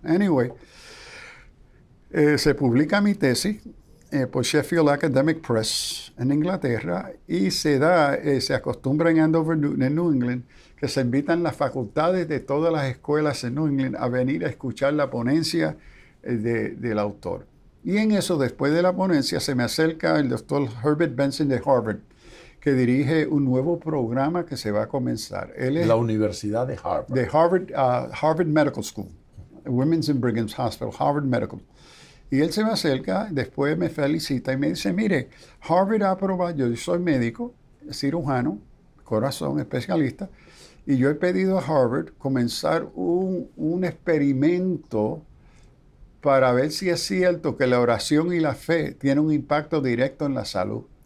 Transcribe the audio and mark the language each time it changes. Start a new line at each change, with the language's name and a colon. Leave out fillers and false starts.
English: Anyway,
Spanish: se publica mi tesis por Sheffield Academic Press en Inglaterra y se acostumbra en Andover, en New England, que se invitan las facultades de todas las escuelas en New England a venir a escuchar la ponencia del autor. Y en eso, después de la ponencia, se me acerca el doctor Herbert Benson de Harvard, que dirige un nuevo programa que se va a comenzar. Él es la Universidad de Harvard. De Harvard, Harvard Medical School, Women's and Brigham's Hospital, Harvard Medical. Y él se me acerca, después me felicita y me dice, mire, Harvard ha aprobado, yo soy médico, cirujano, corazón, especialista, y yo he pedido a Harvard comenzar un experimento para ver si es cierto que la oración y la fe tienen un impacto directo en la salud.